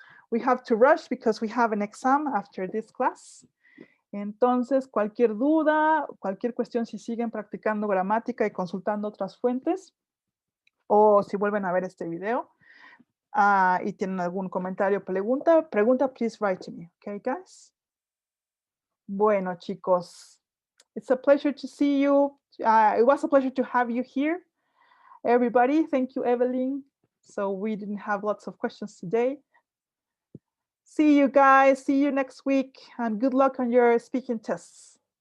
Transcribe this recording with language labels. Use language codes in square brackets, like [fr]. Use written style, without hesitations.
[en] We have to rush because we have an exam after this class. [es] Entonces, cualquier duda, cualquier cuestión, si siguen practicando gramática y consultando otras fuentes, o si vuelven a ver este video y tienen algún comentario o pregunta, [en] please write to me. Okay, guys? [es] Bueno, chicos, [en] it's a pleasure to see you. It was a pleasure to have you here. Everybody, thank you, Evelyn. So we didn't have lots of questions today. See you guys, see you next week, and good luck on your speaking tests.